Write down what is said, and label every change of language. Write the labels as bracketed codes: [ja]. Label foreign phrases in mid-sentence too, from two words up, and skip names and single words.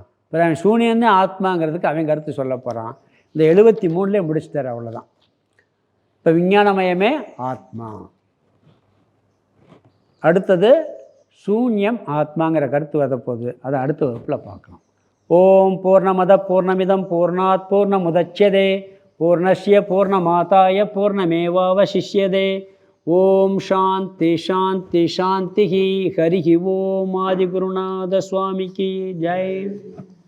[ta] பிறகு சூனியந்தான் ஆத்மாங்கிறதுக்கு அவன் கருத்து சொல்ல போகிறான். இந்த 73லே முடிச்சுட்டார். அவ்வளோதான். இப்போ விஞ்ஞானமயமே ஆத்மா. அடுத்தது சூன்யம் ஆத்மாங்கிற கருத்து வரப்போகுது. அதை அடுத்த வகுப்பில் பார்க்கலாம். [sa] ओम् पूर्णमद पूर्णमिदम् पूर्णात् पूर्णमुदच्यते पूर्णस्य पूर्णमादाय पूर्णमेवावशिष्यते. ॐ शान्ति शान्ति शान्ति. [ta] ஹரி ஓம். ஆதிகுருநாத சுவாமிக்கு ஜெய்.